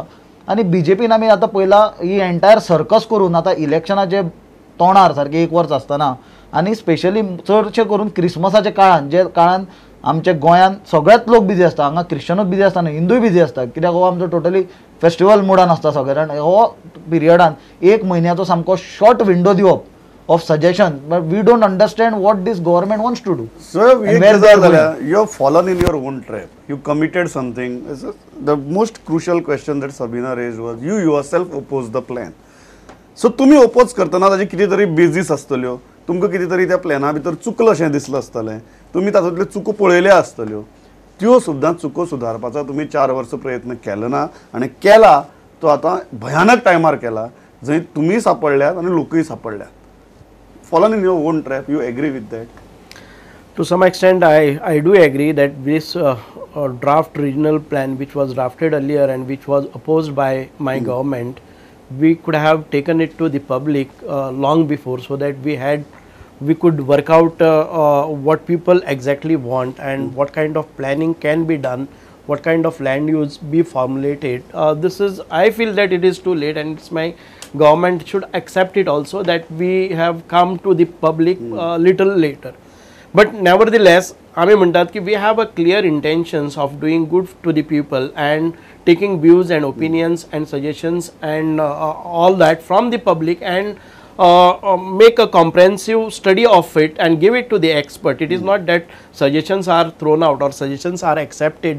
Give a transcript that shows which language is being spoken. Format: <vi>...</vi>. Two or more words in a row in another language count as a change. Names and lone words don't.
<kok>आनी बीजेपीन आमी आतां पळयलां ही</kok> <en>entire circus</en> <kok>करून आतां इलेक्शनाचे तोंडार सारकें एक वर्स आसतना आनी स्पेशली चडशे करून क्रिसमसाच्या काळान, जे काळान आमच्या गोंयान सगळेच लोक बिजी आसता, हांगा क्रिश्चनूच बिजी आसता न्हय, हिंदूय बिजी आसता, कित्याक हो आमचो</kok> <en>totally festival</en> <kok>मुडान आसता सगळे जाण. हो पिरियडान एक म्हयन्याचो सामको शॉर्ट विंडो दिवप</kok> <en>of suggestion, but we don't understand what this government wants to do. So you have fallen in your own trap. You committed something. The most crucial question that Sabina raised was you yourself opposed the plan.</en> <kok>So तुम्ही oppose करतना ताजी किती तरी बेजीस आसतल्यो, तुमकां किती तरी त्या प्लॅना भितर चुकलं अशें दिसलं आसतलें, तुम्ही तातूंतल्यो चुको पळयल्या आसतल्यो, त्यो सुद्दां चुको सुदारपाचो तुम्ही 4 वर्स प्रयत्न केलो ना, आनी केला तो आतां भयानक टायमार केला, जंय तुम्ही सापडल्यात आनी लोकूय सापडल्यात.</kok> <en>Fallen in your own trap. You agree with that? To some extent, I do agree that this draft regional plan, which was drafted earlier and which was opposed by my government, we could have taken it to the public long before, so that we could work out what people exactly want and what kind of planning can be done, what kind of land use be formulated. I feel that it is too late, and it's my government should accept it also that we have come to the public little later. But nevertheless,</en> <kok>आम्ही म्हणतात की</kok> <en>we have a clear intentions of doing good to the people and taking views and opinions and suggestions and all that from the public and make a comprehensive study of it and give it to the expert. It is not that suggestions are thrown out or suggestions are accepted.</en>